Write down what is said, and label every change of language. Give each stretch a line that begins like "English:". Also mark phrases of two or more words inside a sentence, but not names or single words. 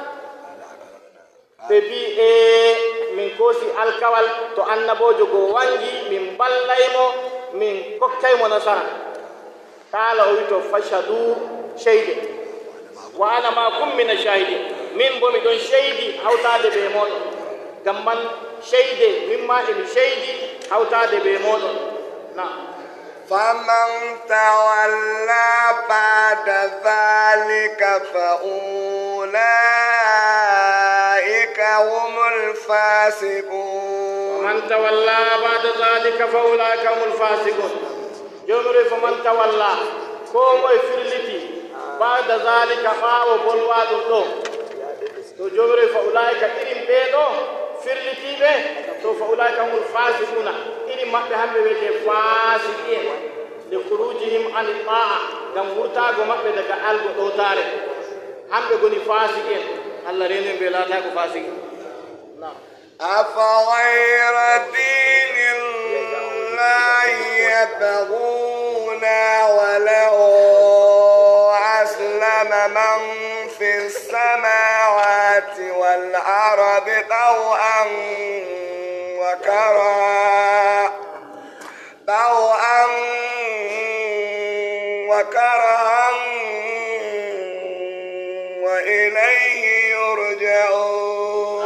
Fula: ɓe mbi e min koosi alkawal to annabojo go wangi min ballaymo min kokkaymo nasara qala o wi to fashadu sheyde
Arabic: وأنا معكم من الشاهدين
Fula: min bo miɗon sheydi hawtade ɓe moɗon gamman sheyde mimma emi sheydi hawtade ɓe moɗon na
Arabic: فمن تولى بعد ذلك فأولئك هم الفاسقون ومن تولى بعد ذلك فأولئك هم الفاسقون
Fula: jomre
Arabic: فمن تولى
Fula: ko moye firliti
Arabic: بعد ذلك
Fula: ɓaawo bolwaɗum ɗo to jomre
Arabic: فأولئك
Fula: irin ɓe ɗo firlitiɓe to
Arabic: فأولئك هم الفاسقون
Fula: irin maɓɓe hamɓe wiyete
Arabic: فاسقين لخروجهم عن الطاعة
Fula: ngam wurtago maɓɓe daga algo ɗowtare hamɓe goni fasiqin allah renen ɓe laatako fasiqin
Arabic: أفغير دين الله يبغون وله أسلم من في السماوات والأرض طوعا وكرها وإليه يرجعون